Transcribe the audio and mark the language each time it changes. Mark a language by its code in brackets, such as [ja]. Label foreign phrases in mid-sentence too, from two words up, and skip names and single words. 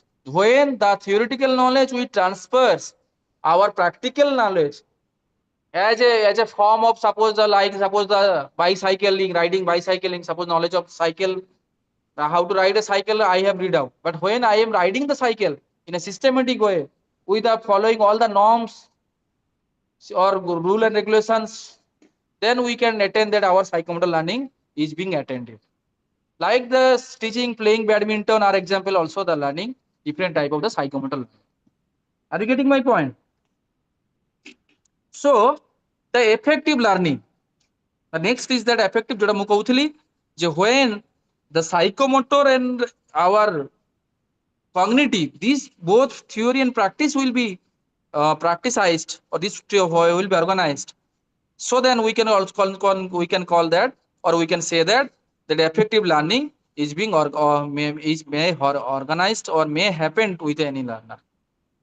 [en] When the theoretical knowledge we transfers our practical knowledge as a form of, suppose the bicycling, riding bicycling, suppose knowledge of cycle, how to ride a cycle I have read out, but when I am riding the cycle in a systematic way with the following all the norms or rule and regulations, then we can attain that our psychomotor learning is being attended. Like the teaching, playing badminton are example also the learning different type of the psychomotor learning. Are you getting my point? So the effective learning, the next is that effective [or] ଯୋଉଟା ମୁଁ କହୁଥିଲି ଯେ [en] when the psychomotor and our cognitive, these both theory and practice will be practiced, or this will be organized. So then we can also call that, or we can say that effective learning is being organized or may happen with any learner.